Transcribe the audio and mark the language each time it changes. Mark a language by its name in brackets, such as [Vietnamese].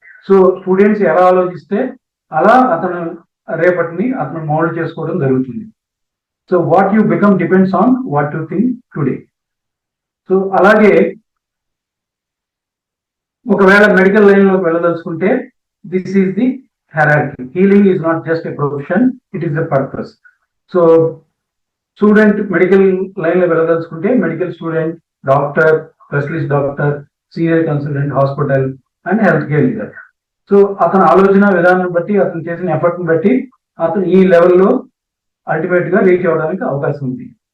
[Telugu] So students ఎలా ఆలోచిస్తే అలా అతను రేపటిని అతను మౌల్డ్ చేసుకోవడం జరుగుతుంది. [English] So what you become depends on what you think today. [Telugu] So అలాగే ఒకవేళ మెడికల్ లైన్ లోకి వెళ్ళదలుచుకుంటే, [English] This is the hierarchy. Healing is not just a profession, it is a purpose. [Telugu] So student medical line లో వెళ్ళదలుచుకుంటే medical student, doctor, specialist doctor, senior consultant, hospital and health care leader. So అతని ఆలోచన విధానం బట్టి, అతను చేసిన ఎఫర్ట్ని బట్టి అతను ఈ లెవెల్లో అల్టిమేట్ గా రీచ్ అవ్వడానికి అవకాశం ఉంది.